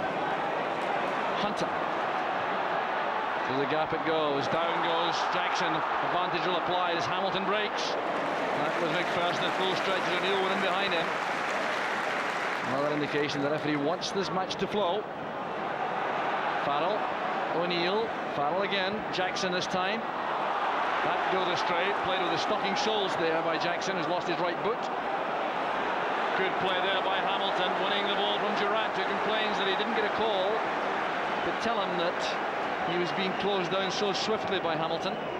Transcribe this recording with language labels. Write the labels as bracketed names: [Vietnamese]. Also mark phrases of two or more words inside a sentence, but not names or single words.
[English] Hunter. To the gap it goes. Down goes Jackson. Advantage will apply as Hamilton breaks. That was McPherson at full stretch. O'Neill went in behind him. Another indication the referee wants this match to flow. Farrell. O'Neill. Farrell again. Jackson this time. That goes astray. Played with the stocking soles there by Jackson, who's lost his right boot. Good play there by Hamilton, winning the ball from Durant, who complains that he didn't get a call, but tell him that he was being closed down so swiftly by Hamilton.